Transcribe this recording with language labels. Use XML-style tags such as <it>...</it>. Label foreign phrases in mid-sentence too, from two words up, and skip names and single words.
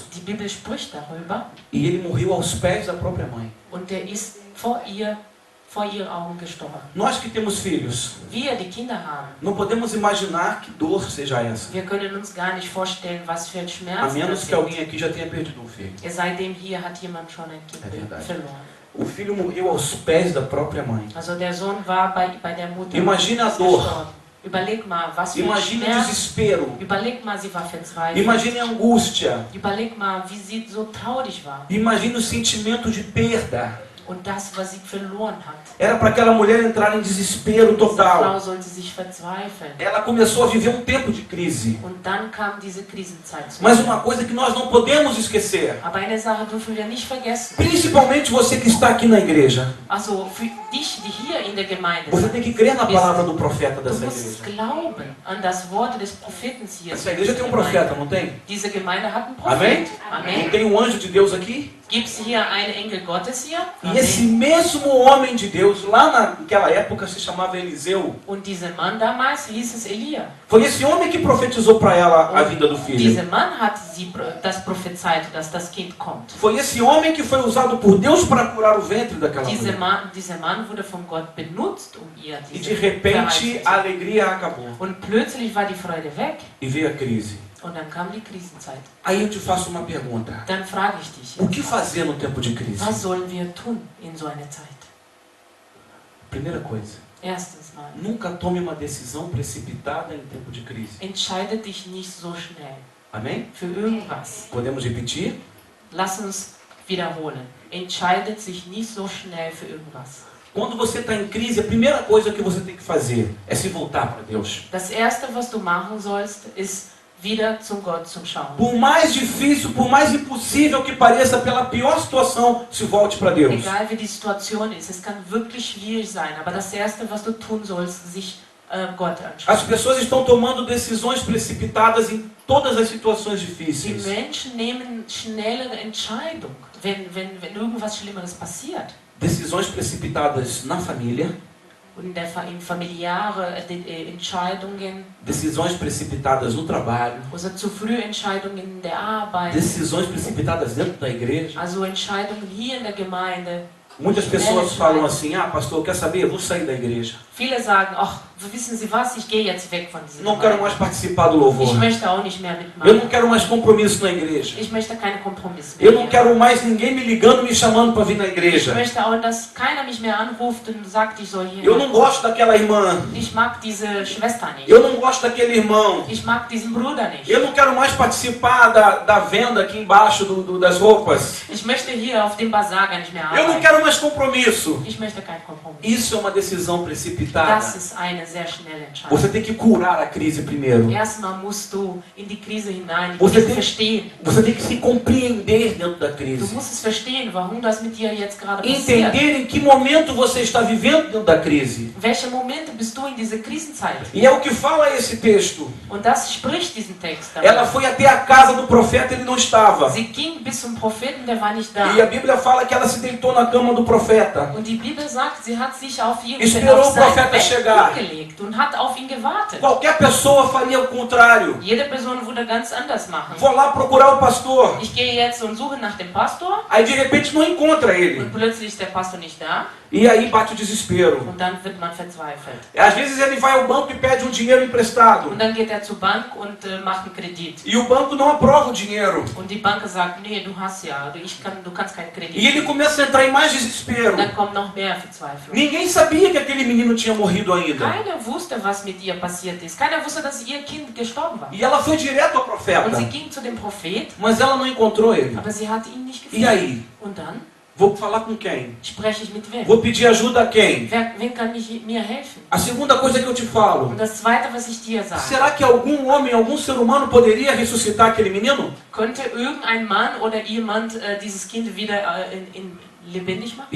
<de>Die Bibel spricht darüber.</de> <pt>E ele morreu aos pés da própria mãe.</pt> <de>Und der ist vor ihren Augen gestorben.</de> <pt>Nós que temos filhos,</pt> <de>Wir, die Kinder haben,</de> <pt>não podemos imaginar que dor seja essa.</pt> <de>wir können uns gar nicht vorstellen, was für ein</de> <pt>A</pt> <de>Schmerz</de> <pt>menos</pt> <de>das</de> <pt>que</pt> <de>sind.</de> <pt>alguém aqui já tenha perdido um filho.</pt> <de>Seitdem hier hat jemand schon ein Kind</de> <pt>É verdade.</pt> <de>verloren.</de> <pt>O filho morreu aos pés da própria mãe.</pt> <de>Also der Sohn war bei der Mutter</de> <pt>Imagina a</pt> <de>ist</de> <pt>dor.</pt> <de>gestorben. Überleg mal, was für ein</de> <pt>Imagine o</pt> <de>Schmerz.</de> <pt>desespero.</pt> <de>Überleg mal, sie war verzweifelt.</de> <pt>Imagine a angústia.</pt> <de>Überleg mal, wie sie so traurig war.</de> <pt>Imagine o sentimento de perda.</pt> <de>Und das, was sie verloren hat.</de> <pt>Era para aquela mulher entrar em desespero</pt> <de>Diese Frau</de> <pt>total.</pt> <de>sollte sich verzweifeln.</de> <pt>Ela começou a viver um tempo de crise.</pt> <de>Und dann kam diese Krisenzeit zu.</de> <pt>Mas uma coisa que nós não podemos esquecer,</pt> <de>Aber eine Sache dürfen wir nicht vergessen.</de> <pt>principalmente você que está aqui na igreja,</pt> <de>Also für dich, die hier in der Gemeinde</de> <pt>você</pt> <de>sind,</de> <pt>tem que crer na palavra do profeta</pt> <de>du</de> <pt>dessa</pt> <de>musst</de> <pt>igreja.</pt> <de>glauben an das Wort des Propheten hier.</de> <pt>Essa igreja tem um profeta, não tem?</pt> <de>Diese Gemeinde hat einen</de> <pt>Amém?</pt> <de>Prophet.</de> <pt>Não</pt> <de>Amen.</de> <pt>tem um anjo de Deus aqui?</pt> <de>Gibt es hier einen Engel Gottes hier?</de> <pt>E esse mesmo homem de Deus, lá naquela época se chamava Eliseu.</pt> <de>Und dieser Mann damals hieß es Elia.</de> <pt>Foi esse homem que profetizou para ela a vinda do filho.</pt> <de>Dieser Mann hat das prophezeit, dass das Kind kommt.</de> <pt>Foi esse homem que foi usado por Deus para curar o ventre daquela mulher.</pt> <de>Dieser Mann wurde von Gott benutzt, um ihr</de> <pt>E</pt> <de>diese</de> <pt>de repente</pt> <de>Verheißung</de> <pt>a</pt> <de>zu-</de> <pt>alegria acabou.</pt> <de>Und plötzlich war die Freude weg</de> <pt>E veio a crise.</pt> <de>und dann kam die Krisenzeit.</de> <pt>Aí eu te faço uma pergunta.</pt> <de>Dann frage ich dich,</de> <pt>O que fazer no tempo de crise?</pt> <de>was sollen wir tun in so einer Zeit?</de> <pt>Primeira coisa,</pt> <de>Erstens mal,</de> <pt>nunca tome uma decisão precipitada em tempo de crise.</pt> <de>entscheide dich nicht so schnell</de> <pt>Amém?</pt> <de>für irgendwas.</de> <pt>Podemos repetir?</pt> <de>Lass uns wiederholen. Entscheidet sich nicht so schnell für irgendwas.</de> <pt>Quando você está em crise, a primeira coisa que você tem que fazer é se voltar para Deus.</pt> <de>Das Erste, was du machen sollst, ist wieder zum Gott zu schauen.</de> <pt>Por mais difícil, por mais impossível que pareça, pela pior situação, se volte para Deus.</pt> <de>Egal wie die Situation ist, es kann wirklich schwierig sein, aber das Erste, was du tun sollst, sich Gott anschauen.</de> <pt>As pessoas estão tomando decisões precipitadas em todas as situações</pt> <de>Die</de> <pt>difíceis.</pt> <de>Menschen nehmen schnellere Entscheidungen, wenn irgendwas Schlimmeres passiert.</de> <pt>Decisões precipitadas na família,</pt> <de>Und in familiäre Entscheidungen,</de> <pt>decisões precipitadas no trabalho,</pt> <de>also zu früh Entscheidungen in der Arbeit,</de> <pt>decisões precipitadas dentro da igreja.</pt> <de>also Entscheidungen hier in der Gemeinde.</de> <pt>Muitas pessoas falam assim: ah, pastor, quer saber? Eu vou sair da igreja.</pt> <de>Viele sagen, ach, wissen Sie was, ich gehe jetzt weg von dieser</de> <pt>Não quero</pt> <de>Gemeinde.</de> <pt>mais participar do louvor.</pt> <de>Ich möchte auch nicht mehr</de> <pt>Eu</pt> <de>mitmachen.</de> <pt>não quero mais compromisso na igreja.</pt> <de>Ich möchte keine Kompromisse mehr.</de> <pt>Eu não quero mais ninguém me ligando, me chamando para vir na</pt> <de>Ich</de> <pt>igreja.</pt> <de>möchte auch, dass keiner mich mehr anruft und sagt, ich soll hier.</de> <pt>Eu não gosto daquela irmã.</pt> <de>Ich mag diese Schwester nicht.</de> <pt>Eu não gosto daquele irmão.</pt> <de>Ich mag diesen Bruder nicht.</de> <pt>Eu não quero mais participar da venda aqui embaixo das roupas.</pt> <de>Ich möchte hier auf dem Bazar gar nicht mehr</de> <pt>Eu não</pt> <de>arbeiten.</de> <pt>quero mais compromisso.</pt> <de>Ich möchte keinen Kompromiss.</de> <pt>Isso é uma decisão precipitada.</pt> <de>Das ist eine sehr schnelle Entscheidung.</de> <pt>Você tem que curar a crise primeiro.</pt> <de>Erstmal musst du in die Krise hinein, die</de> <pt>Você</pt> <de>Krise</de> <pt>tem,</pt> <de>verstehen.</de> <pt>você tem que se compreender dentro da</pt> <de>Du</de> <pt>crise.</pt> <de>musst es verstehen, warum das mit dir jetzt gerade passiert.</de> <pt>Entender em que momento você está vivendo dentro da crise.</pt> <de>Welche Momente bist du in dieser Krisenzeit?</de> <pt>E é o que fala esse texto.</pt> <de>Und das spricht diesen Text.</de> <pt>Ela foi até a casa do profeta, ele não estava.</pt> <de>Sie ging bis zum Propheten, der war nicht da.</de> <pt>E a Bíblia fala que ela se deitou na cama do profeta.</pt> <de>Und die Bibel sagt, sie hat sich auf</de> <pt>Esperou o</pt> <de>sein</de> <pt>profeta</pt> <de>Bett</de> <pt>chegar.</pt> <de>gelegt und hat auf ihn gewartet.</de> <pt>Qualquer pessoa faria o contrário.</pt> <de>Jede Person würde ganz anders machen.</de> <pt>Vou lá procurar o pastor.</pt> <de>Ich gehe jetzt und suche nach dem Pastor</de> <pt>Aí de repente não encontra ele.</pt> <de>und plötzlich ist der Pastor nicht da</de> <pt>E aí bate o desespero.</pt> <de>und dann wird man verzweifelt.</de> <pt>Às vezes ele vai ao banco e pede um dinheiro emprestado.</pt> <de>Und dann geht er zur Bank und macht einen Kredit.</de> <pt>E o banco não aprova o dinheiro.</pt> <de>Und die Bank sagt, nee, du hast ja, du kannst keinen Kredit.</de> <pt>E ele começa a entrar em mais desespero.</pt> <de>Und dann kommt noch mehr Verzweiflung.</de> <pt>Ninguém sabia que aquele menino tinha morrido ainda.</pt> <de>Keiner wusste, was mit ihr passiert ist. Keiner wusste, dass ihr Kind gestorben war.</de> <pt>E ela foi direto ao</pt> <de>Und</de> <pt>profeta.</pt> <de>sie ging zu dem Prophet,</de> <pt>Mas ela não encontrou ele.</pt> <de>aber sie hat ihn nicht</de> <pt>E</pt> <de>gefunden.</de> <pt>aí?</pt> <de>Und dann</de> <pt>Vou falar com quem?</pt> <de>spreche ich mit wem?</de> <pt>Vou pedir ajuda a quem?</pt> <de>Wen kann mir helfen?</de> <pt>A segunda coisa que eu te falo.</pt> <de>Und das Zweite, was ich dir sage,</de> <pt>Será que algum homem, algum ser humano poderia ressuscitar aquele menino?</pt> <de>könnte irgendein Mann oder jemand dieses Kind wieder lebendig machen?</de>